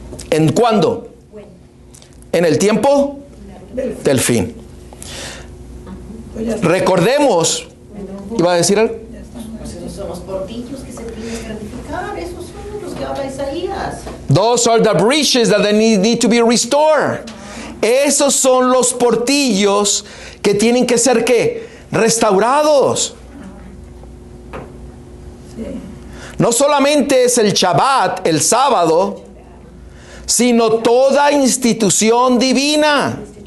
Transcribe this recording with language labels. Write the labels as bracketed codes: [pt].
[es] ¿En cuándo? En el tiempo del fin. Recordemos, ¿iba a decir algo? Pues esos son los portillos que se tienen que ratificar, esos son los que habla Isaías. [en] Those are the breaches that they need to be restored. [es] Esos son los portillos que tienen que ser ¿qué? Restaurados. No solamente es el Shabbat, el sábado, sino toda institución divina.